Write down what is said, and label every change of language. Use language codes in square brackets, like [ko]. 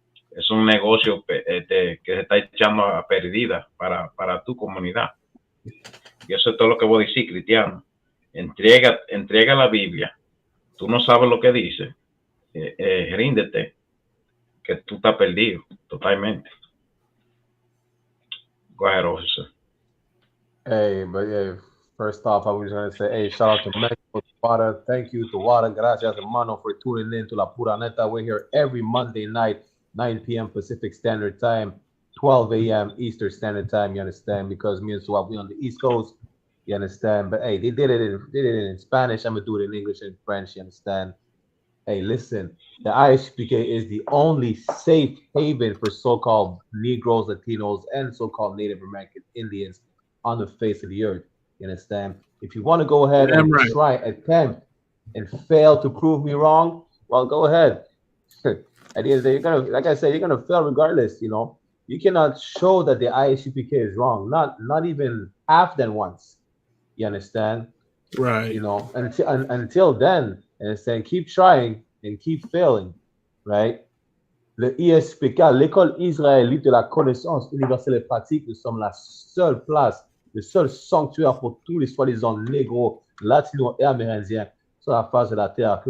[es] Es un negocio que se está echando a perdida para tu comunidad. Y eso es todo lo que voy a decir, cristiano. Entrega la Biblia. Tú no sabes lo que dice. Ríndete, que tú estás perdido totalmente. [en] Go ahead, officer. Hey, but yeah, first off, I was going to say, hey, shout out to Mexico, Wada. Thank you to Wada. [es] Gracias, hermano, [en] for tuning in to La Pura Neta. We're here every Monday night, 9 p.m. Pacific Standard Time, 12 a.m. Eastern Standard Time, you understand? Because me and Swab, we on the East Coast, you understand? But hey, they did it in Spanish. I'm going to do it in English and French, you understand? Hey, listen, the IHPK is the only safe haven for so-called Negroes, Latinos, and so-called Native American Indians on the face of the earth. You understand? If you want to go ahead and try, attempt, and fail to prove me wrong, well, go ahead. At the end of the day, like I said, you're gonna fail regardless. You know, you cannot show that the IHPK is wrong, not even half than once. You understand? Right. You know, until then, and keep trying and keep failing, right? [fr] Le ISPK, l'école israélite de la connaissance universelle et pratique, nous sommes la seule place, le seul sanctuaire pour tous les soi-disant négros, latinos et amérindiens sur la face de la terre.